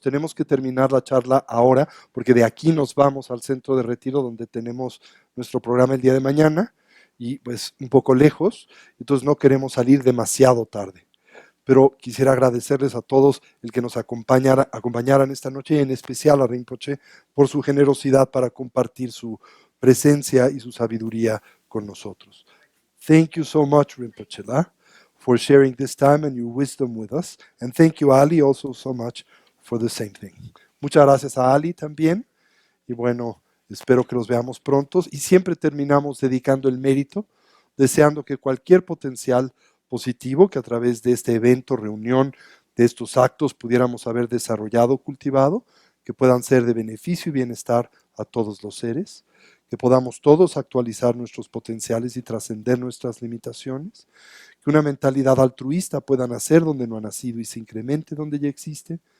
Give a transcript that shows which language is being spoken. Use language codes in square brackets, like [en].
[es] Tenemos que terminar la charla ahora porque de aquí nos vamos al centro de retiro donde tenemos nuestro programa el día de mañana y pues un poco lejos, entonces no queremos salir demasiado tarde. Pero quisiera agradecerles a todos el que nos acompañaran esta noche y en especial a Rinpoche por su generosidad para compartir su presencia y su sabiduría con nosotros. [en] Thank you so much, Rinpoche, for sharing this time and your wisdom with us. And thank you, Ali, also so much for the same thing. [es] Muchas gracias a Ali también. Y bueno, espero que los veamos pronto. Y siempre terminamos dedicando el mérito, deseando que cualquier potencial positivo que a través de este evento, reunión, de estos actos pudiéramos haber desarrollado, cultivado, que puedan ser de beneficio y bienestar a todos los seres, que podamos todos actualizar nuestros potenciales y trascender nuestras limitaciones, que una mentalidad altruista pueda nacer donde no ha nacido y se incremente donde ya existe,